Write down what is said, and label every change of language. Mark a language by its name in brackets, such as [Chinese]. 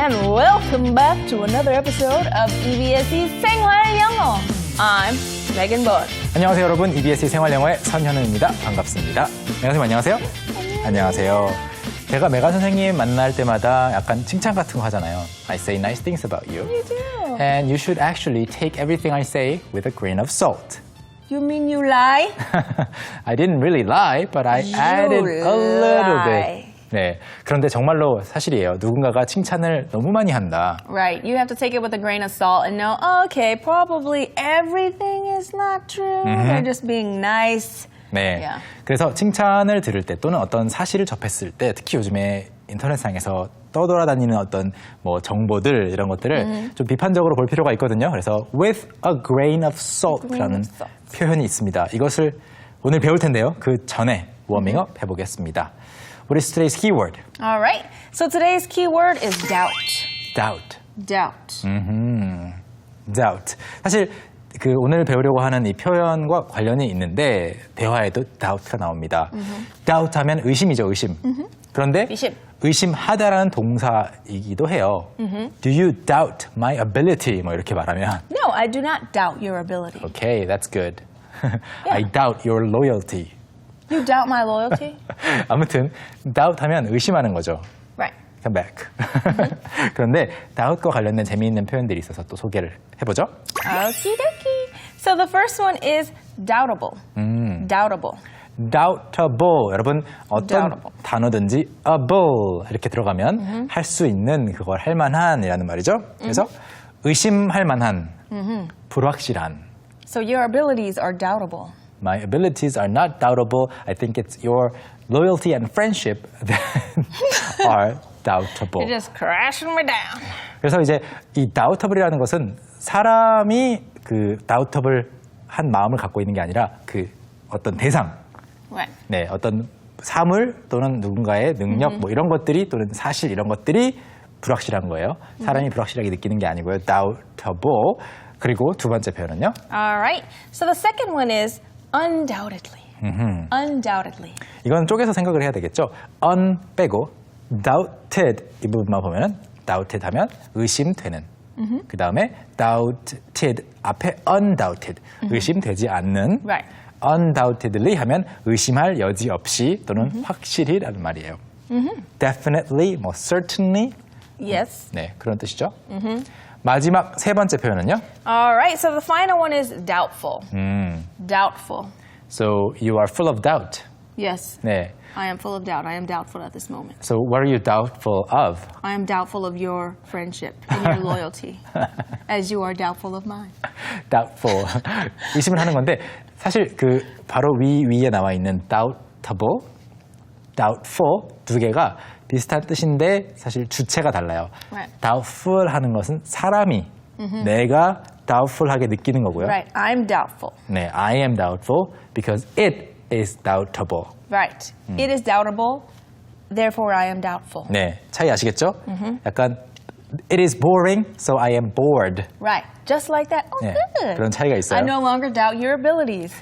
[English] Welcome back to another episode of [Korean] EBS의 생활 영어. [English] I'm Megan Boyd. [Korean] 안녕하세요 여러분. EBS 생활영어의 선현우입니다. 반갑습니다. 메간 선생님 안녕하세요. 안녕하세요. 제가 메간 선생님 만날 때마다 약간 칭찬 같은 거 하잖아요. [English] I say nice things about you. You do. And you should actually take everything I say with a grain of salt. You mean you lie? I didn't really lie, but I added a little bit. [Korean] 네, 그런데 정말로 사실이에요. 누군가가 칭찬을 너무 많이 한다. [English] Right. You have to take it with a grain of salt and know, okay, probably everything is not true. They're just being nice. [Korean] 네. [English] Yeah. [Korean] 그래서 칭찬을 들을 때 또는 어떤 사실을 접했을 때 특히 요즘에 인터넷상에서 떠돌아다니는 어떤 뭐 정보들 이런 것들을 좀 비판적으로 볼 필요가 있거든요. 그래서 [English] with a grain of salt [Korean] 라는 표현이 있습니다. 이것을 오늘 배울 텐데요. 그 전에 워밍업 해보겠습니다. [English] What is today's keyword? All right. So today's keyword is doubt. Doubt. Doubt. Doubt. [Korean] 사실 그 오늘 배우려고 하는 이 표현과 관련이 있는데 대화에도 doubt가 나옵니다. doubt 하면 의심이죠, 의심. 그런데 의심하다라는 동사이기도 해요. [English] Do you doubt my ability? [Korean] 뭐 이렇게 말하면 [English] No, I do not doubt your ability. Okay, that's good. I doubt your loyalty. You doubt my loyalty? [Korean] 아무튼 doubt 하면 의심하는 거죠. [English] Right. Come back. [Korean] 그런데 doubt과 관련된 재미있는 표현들이 있어서 또 소개를 해보죠. [English] Okie dokie. So the first one is doubtable. Doubtable. [Korean] doubtable. 여러분 어떤 [English] doubtable. [Korean] 단어든지 able 이렇게 들어가면 할 수 있는 그걸 할 만한이라는 말이죠. 그래서 의심할 만한, 불확실한. [English] So your abilities are doubtable. My abilities are not doubtable. I think it's your loyalty and friendship that are doubtable. You're just crashing me down. [Korean] 그래서 이제 이 doubtable이라는 것은 사람이 그 doubtable 한 마음을 갖고 있는 게 아니라 그 어떤 대상, [English] Right. [Korean] 네, 어떤 사물 또는 누군가의 능력 뭐 이런 것들이 또는 사실 이런 것들이 불확실한 거예요. 사람이 불확실하게 느끼는 게 아니고요. [English] doubtable. [Korean] 그리고 두 번째 표현은요? [English] All right. So the second one is undoubtedly. Undoubtedly. [Korean] 이건 쪼개서 생각을 해야 되겠죠. un 빼고 doubted 이 부분만 보면은 doubted 하면 의심되는. 그 다음에 doubted 앞에 undoubted 의심되지 않는. [English] Right. [Korean] undoubtedly 하면 의심할 여지 없이 또는 확실히라는 말이에요. [English] definitely, 뭐 certainly. Yes. [Korean] 네, 그런 뜻이죠. 마지막 세 번째 표현은요? [English] All right. So the final one is doubtful. Doubtful. So you are full of doubt. Yes. [Korean] 네. [English] I am full of doubt. I am doubtful at this moment. So what are you doubtful of? I am doubtful of your friendship and your loyalty, as you are doubtful of mine. doubtful. [Korean] 의심을 하는 건데 사실 그 바로 위에 나와 있는 doubtable, doubtful 두 개가 비슷한 뜻인데 사실 주체가 달라요. [English] Right. [Korean] doubtful 하는 것은 사람이 내가 doubtful하게 느끼는 거고요. [English] Right. I'm doubtful. 네, I am doubtful because it is doubtable. Right. It is doubtable. Therefore, I am doubtful. [Korean] 네, 차이 아시겠죠? [English] 약간 it is boring, so I am bored. Right. Just like that. Oh, [Korean] 네, [English] good. [Korean] 그런 차이가 있어요. [English] I no longer doubt your abilities.